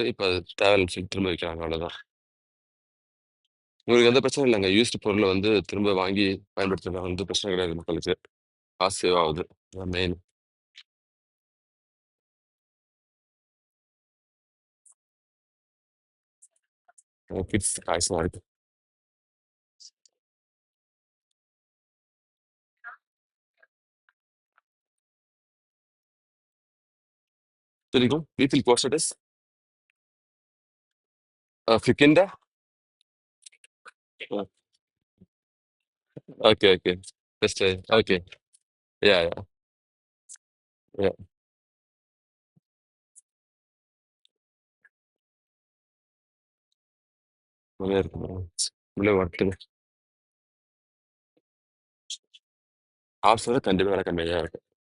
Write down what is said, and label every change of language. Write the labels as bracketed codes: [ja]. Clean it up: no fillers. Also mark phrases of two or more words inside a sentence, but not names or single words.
[ta] இப்ப அது தேவையில்லன்னு சொல்லி திரும்ப விக்கிறாங்க அவ்வளோதான். உங்களுக்கு எந்த பிரச்சனையும் இல்லங்க. யூஸ்டு பொருள வந்து திரும்ப வாங்கி பயன்படுத்துறது வந்து பிரச்சனை கிடையாது மக்களுக்கு. காசு சேவ் ஆகுது. அதான் மெயின். [en] kids toysலாம் [ta] இருக்கு. [de] Entschuldigung, wie viel kostet es? Für Kinder? Ja, okay, okay. Verstehe. Okay. Ja, ja, ja. [ta] நல்லா இருக்குங்க. உள்ள ஒர்த்துங்க. ஆப்ஸோட கண்டிப்பா விலை கம்மியா தான் இருக்கு.